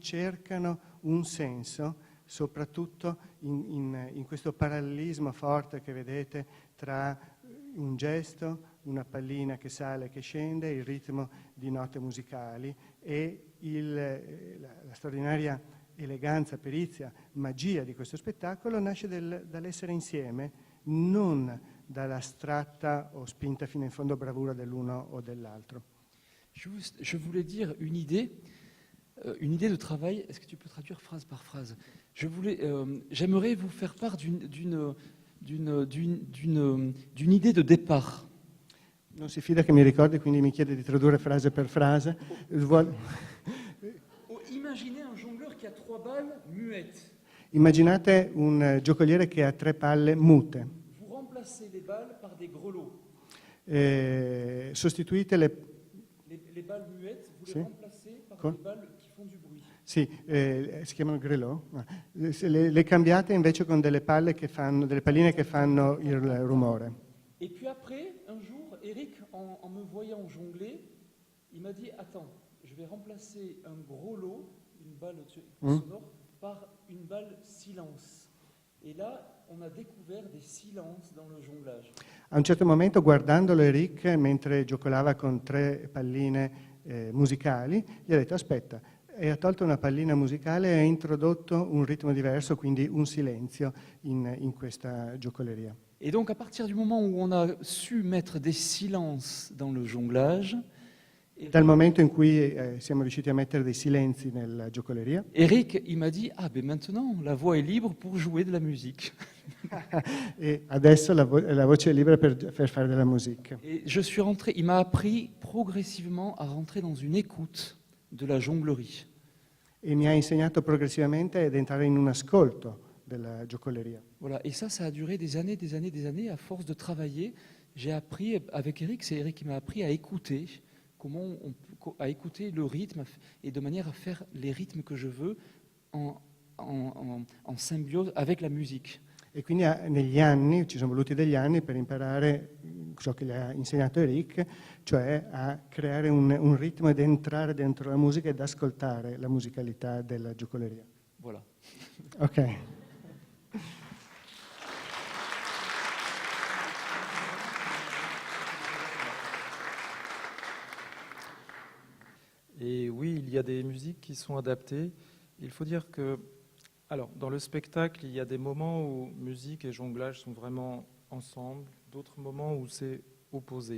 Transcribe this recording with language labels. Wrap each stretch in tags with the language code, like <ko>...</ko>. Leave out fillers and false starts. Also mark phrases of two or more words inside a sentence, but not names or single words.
<it>cercano un senso, soprattutto in questo parallelismo forte che vedete tra un gesto, una pallina che sale e che scende, il ritmo di note musicali e la straordinaria eleganza, perizia, magia di questo spettacolo nasce dall'essere insieme, non dall'astratta o spinta fino in fondo bravura dell'uno o dell'altro.</it> <fr>Je voulais dire une idée de travail. Est-ce que tu peux traduire phrase par phrase? J'aimerais vous faire part d'une idée de départ.</fr> <it>Non si fida che mi ricordi, quindi mi chiede di tradurre frase per frase.</it> <fr>Imaginez un jongleur qui a 3 balles muettes.</fr> <it>Immaginate un giocoliere che ha 3 palle mute.</it> <fr>Vous remplacez les balles par des grelots.</fr> <it>Sostituite le</it> <fr>balles muettes, vous</fr> <it>sì?</it> <fr>les remplacez par</fr> <it>Con?</it> <fr>des balles qui font du bruit.</fr> <it>Sì, si chiamano grelot. Le cambiate invece con delle palline che fanno il rumore.</it> <fr>Et puis après, un jour, Eric, en me voyant jongler, il m'a dit, attends, je vais remplacer un gros lot, une balle sonore, par une balle silence. Et là, on a découvert des silences dans le jonglage.</fr> <it>A un certo momento, guardandolo Eric, mentre giocolava con 3 palline musicali, gli ha detto, aspetta, e ha tolto una pallina musicale e ha introdotto un ritmo diverso, quindi un silenzio in questa giocoleria.</it> <fr>Et donc, à partir du moment où on a su mettre des silences dans le jonglage,</fr> <it>Dal momento in cui siamo riusciti a mettere dei silenzi nella giocoleria,</it> <fr>Eric, il m'a dit, ah ben maintenant, la voix est libre pour jouer de la musique.</fr> <it>e adesso la voce è libera per fare della musica.</it> <fr>Et je suis rentré, il m'a appris progressivement à rentrer dans une écoute de la jonglerie.</fr> <it>E mi ha insegnato progressivamente ad entrare in un ascolto della giocoleria.</it> <fr>Voilà, et ça a duré des années, des années, des années. À force de travailler, j'ai appris avec Eric, c'est Eric qui m'a appris à écouter, à écouter le rythme et de manière à faire les rythmes que je veux en symbiose avec la musique.</fr> <it>E quindi negli anni, ci sono voluti degli anni per imparare ciò che gli ha insegnato Eric, cioè a creare un ritmo ed entrare dentro la musica ed ascoltare la musicalità della giocoleria.</it> <fr>Voilà. Ok. Et oui, il y a des musiques qui sont adaptées. Il faut dire que, alors, dans le spectacle, il y a des moments où musique et jonglage sont vraiment ensemble, d'autres moments où c'est opposé.</fr>